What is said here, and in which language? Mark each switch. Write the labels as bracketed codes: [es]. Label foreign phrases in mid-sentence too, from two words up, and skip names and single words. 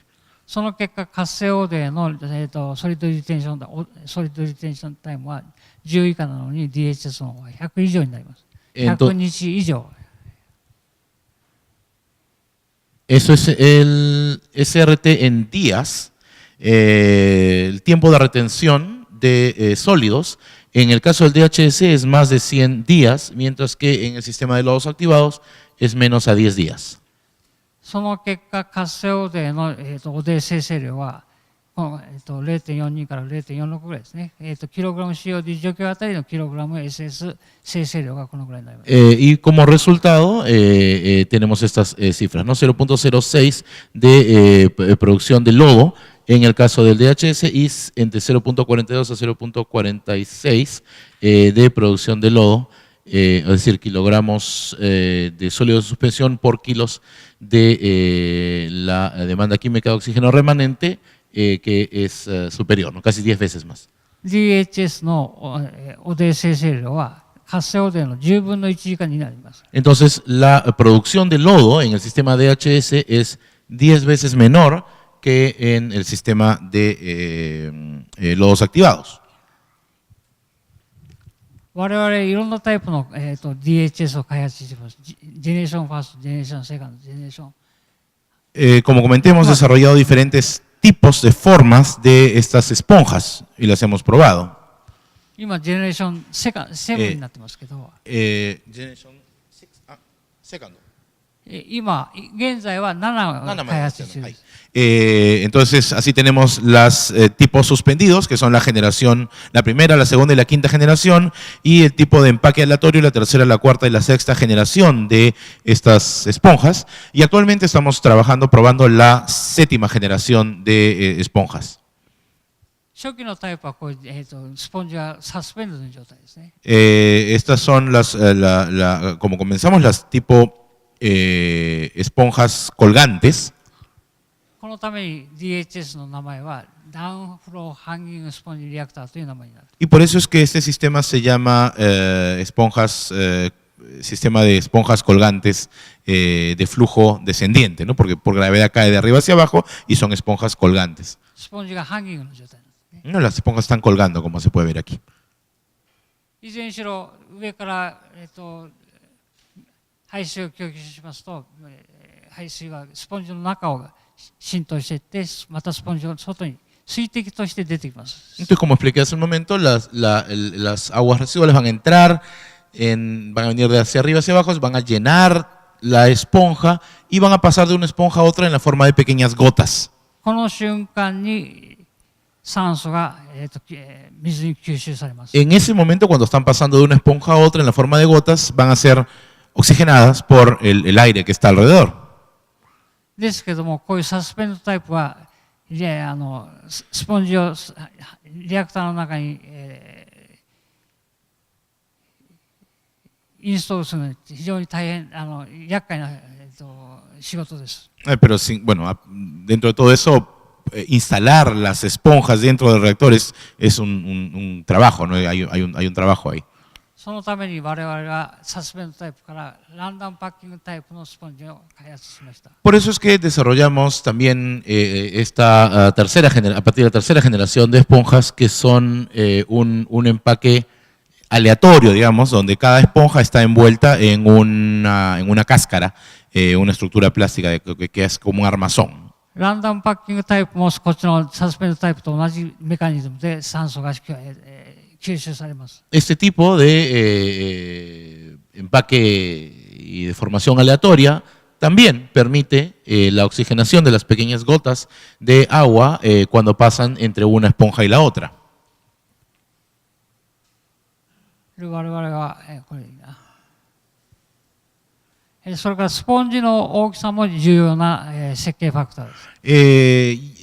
[ja] その結果、活性汚泥の、 [en] solid retention time [ja] は10以下なのに DHS の方が100以上になります。100日以上。 [es] Eso es el SRT en días, el tiempo de retención de sólidos. En el caso del DHS es más de 100 días, mientras que en el sistema de lodos activados es menos a 10 días. [ja] その結果、活性汚泥の、汚泥生成量は、0.42 から 0.46 ぐらいですね。キログラム COD 除去あたりのキログラム SS 生成量がこのぐらいになります。 [es] Y como resultado tenemos estas cifras, ¿no? 0.06 de producción de lodo en el caso del DHS y entre 0.42 a 0.46 de producción de lodo, es decir, kilogramos de sólido de suspensión por kilos de la demanda química de oxígeno remanente que es superior, ¿no? Casi 10 veces más. [ja] DHS の汚泥生成量は活性汚泥の10分の1以下になります。 [es] Entonces, la producción de lodo en el sistema DHS es 10 veces menor que en el sistema de lodos activados. [ja] 我々いろんなタイプの、DHS を開発しています。 [en] generation first, generation second, [ja] ジェネレーション。 [es] Como comenté, hemos desarrollado diferentes tipos de formas de estas esponjas y las hemos probado. [ja] 今、ジェネレーション7になってますけど、 [en] Generation second. [ja] 今、現在は7を開発しています。 [es] Entonces, así tenemos los tipos suspendidos, que son la generación, la primera, la segunda y la quinta generación, y el tipo de empaque aleatorio, la tercera, la cuarta y la sexta generación de estas esponjas. Y actualmente estamos trabajando, probando la séptima generación de esponjas. [ja] 初期のタイプはこう、スポンジはサスペンドの状態ですね。 [es] Estas son las, como comenzamos, las tipo esponjas colgantes. [ja] このために DHS の名前は [en] down flow hanging sponge reactor [ja] という名前になる。 [es] Y por eso es que este sistema se llama sistema de esponjas colgantes de flujo descendiente, ¿no? Porque por gravedad cae de arriba hacia abajo y son esponjas colgantes. [ja] スポンジがハンギングの状態なんですね。 [es] No, las esponjas están colgando, como se puede ver aquí. [ja] いずれにしろ上から、排水を供給しますと、排水はスポンジの中を浸透していって、またスポンジの外に水滴として出てきます。 [es] Entonces, como expliqué hace un momento, las aguas residuales van a entrar, van a venir de hacia arriba hacia abajo, van a llenar la esponja y van a pasar de una esponja a otra en la forma de pequeñas gotas. [ja] この瞬間に酸素が、水に吸収されます。 [es] En ese momento, cuando están pasando de una esponja a otra en la forma de gotas, van a ser oxigenadas por el aire que está alrededor. [ja] ですけども、こういう [en] suspend type [ja] は、スポンジをリアクターの中に、インストールするのに非常に大変、厄介な、仕事です。 [es] Pero bueno, dentro de todo eso, instalar las esponjas dentro de reactores es un trabajo, ¿no? Hay un trabajo ahí. [ja] そのために我々は [en] suspend type [ja] から [en] random packing type [ja] のスポンジを開発しました。 [es] Por eso es que desarrollamos también a partir de la tercera generación de esponjas que son un empaque aleatorio, digamos, donde cada esponja está envuelta en una cáscara, una estructura plástica que es como un armazón. [en] random packing type [ja] もこっちの [en] suspend type [ja] と同じメカニズムで酸素が吸収されます。 [es] Este tipo de empaque y de formación aleatoria también permite la oxigenación de las pequeñas gotas de agua cuando pasan entre una esponja y la otra. [ja] 我々はこれそれからスポンジの大きさも重要な設計ファクターです。